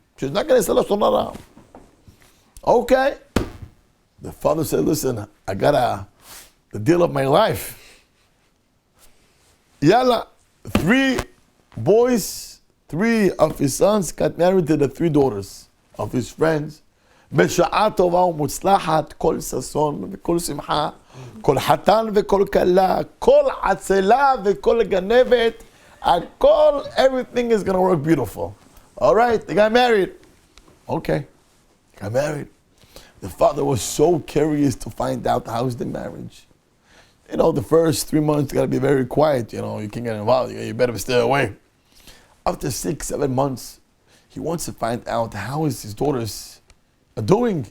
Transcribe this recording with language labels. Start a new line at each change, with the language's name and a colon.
English: She's not going to say Lashon hara. Okay. The father said, listen, I got the deal of my life. Yalla, 3 boys, 3 of his sons got married to the 3 daughters of his friends.
Hebrew: בשעה טובה ומוצלחת, כל ששון וכל שמחה, כל חתן וכל כלה, כל עצלה וכל גנבת, הכל,
English: everything is going to work beautiful. All right, they got married. Okay, they got married. The father was so curious to find out how's the marriage. The first 3 months got to be very quiet. You can't get involved. You better stay away. After 6, 7 months, he wants to find out how is his daughters are doing.